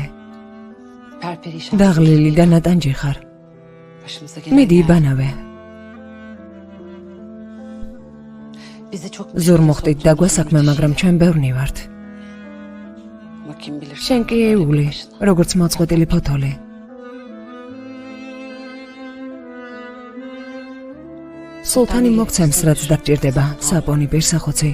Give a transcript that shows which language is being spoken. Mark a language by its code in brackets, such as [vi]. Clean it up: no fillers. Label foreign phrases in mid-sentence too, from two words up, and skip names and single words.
[ka] Perperişan. დაღლილი და ნატანჯი ხარ. Başımıza მიდი იბანავე. [tr] Bizi çok [ka] ზურ მოხდით დაგვასაქმე, მაგრამ ჩვენ ბევრნი ვართ. [tr] kim bilir. [ka] შენ კი ეული, როგორც მოწყვეტილი ფოთოლი. სულთანი მოგცემს, რაც დაგჭირდება, საპონი, პირსახოცი.